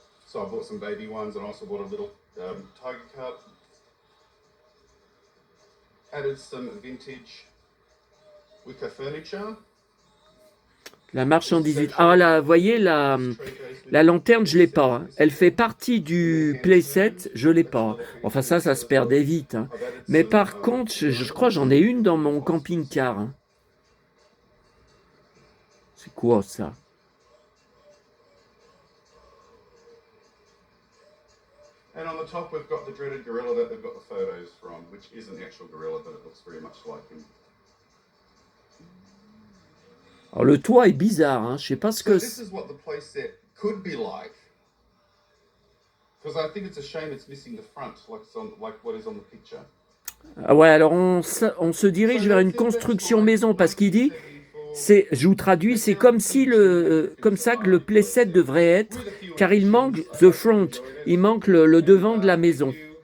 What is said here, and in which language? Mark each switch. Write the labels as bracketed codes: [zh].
[en] So I bought some baby ones and also bought a little tiger cup. Added some vintage wicker furniture. [fr] La marchandise. Ah là, vous voyez, la lanterne, je ne l'ai pas, hein. Elle fait partie du playset, je ne l'ai pas. Enfin, ça se perdait vite, hein. Mais par contre, je crois que j'en ai une dans mon camping-car, hein. C'est quoi ça? [en] And on the top, we've got the dreaded gorilla that they've got the photos from, which isn't the actual gorilla, but it looks very much like him. [fr] Alors le toit est bizarre, hein. Je sais pas ce [en] So [fr] que [en] this is what the playset could be like. Because I think it's a shame it's missing the front, like what is on the picture. [fr] Ah ouais, alors on se dirige vers une construction maison parce qu'il dit, je vous traduis, c'est comme si comme ça que le playset devrait être, car il manque [en] the front, [fr] il manque le devant de la maison.